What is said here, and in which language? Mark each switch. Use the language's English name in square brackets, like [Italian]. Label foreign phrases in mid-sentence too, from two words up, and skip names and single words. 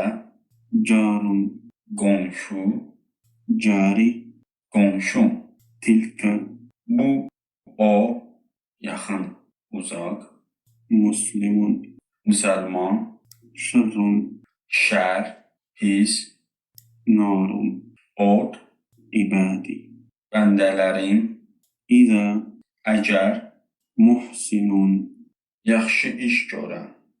[Arabic] جار، [Azerbaijani] qonşu, [Arabic] جاري، [Azerbaijani] qonşum. [Arabic] تلك، [Azerbaijani] Bu, o, yaxın, uzaq. [Arabic] مسلم، [Azerbaijani] Müsəlman, [Arabic] شر، [Azerbaijani] şər, pis, [Arabic] نار، [Azerbaijani] od, [Arabic] عبادي. [Azerbaijani] bəndələrin, [Arabic] إذا، [Azerbaijani] əgər, [Arabic] محسن، [Azerbaijani] yaxşı iş görən.